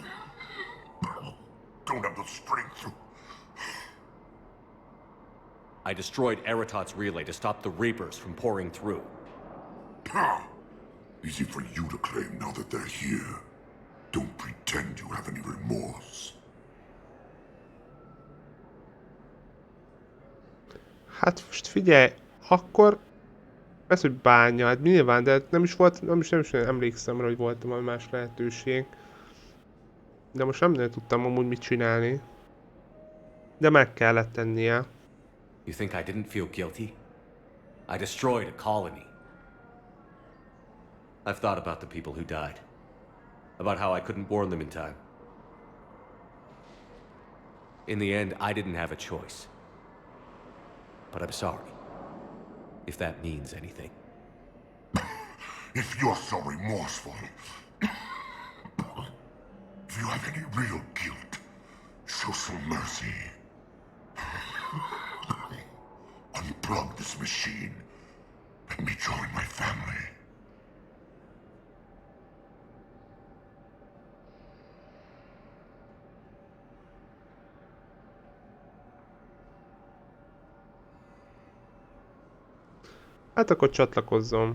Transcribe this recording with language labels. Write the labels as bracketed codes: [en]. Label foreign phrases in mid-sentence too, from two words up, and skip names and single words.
[en] Don't have the strength to. I destroyed Eratot's relay to stop the Reapers from pouring through. Easy for you to claim now that they're here. Don't pretend you have any remorse. [hu] Hát most figyelj, akkor... Ez, hogy bánja, hát nyilván, de nem is volt, nem is emlékszem rá, hogy volt valami más lehetőség. De most nem tudtam amúgy mit csinálni. De meg kellett tennie. [en] You think I didn't feel guilty? I destroyed a colony. I've thought about the people who died. About how I couldn't warn them in time. In the end, I didn't have a choice. But I'm sorry. If that means anything. If you're so remorseful, if you have any real guilt, show some mercy. Unplug this machine. Let me join my family. [hu] Hát akkor csatlakozzon.